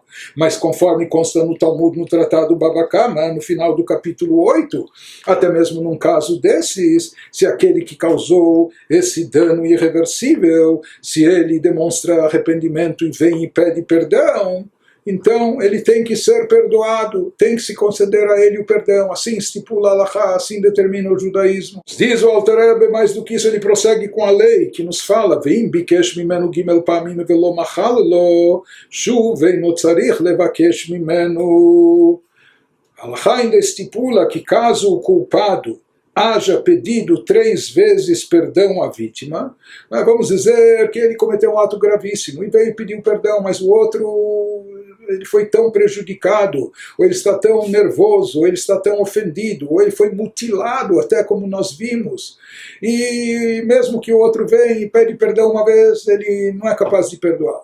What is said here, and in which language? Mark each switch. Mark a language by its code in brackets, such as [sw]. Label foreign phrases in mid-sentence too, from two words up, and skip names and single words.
[pt] Mas conforme consta no Talmud, no Tratado Baba Kama, no final do capítulo 8, até mesmo num caso desses, se aquele que causou esse dano irreversível, se ele demonstra arrependimento e vem e pede perdão, então ele tem que ser perdoado, tem que se conceder a ele o perdão, assim estipula a Halachá, assim determina o judaísmo. Diz o Alter Rebbe, mais do que isso ele prossegue com a lei, que nos fala, [he] ואם ביקש ממנו ג' פעמים ולא מחל לו שוב אינו צריך לבקש ממנו. [pt] A Halachá ainda estipula que caso o culpado haja pedido 3 vezes perdão à vítima, mas vamos dizer que ele cometeu um ato gravíssimo e veio pedir perdão, mas o outro ele foi tão prejudicado, ou ele está tão nervoso, ou ele está tão ofendido, ou ele foi mutilado, até como nós vimos, e mesmo que o outro venha e pede perdão uma vez, ele não é capaz de perdoar.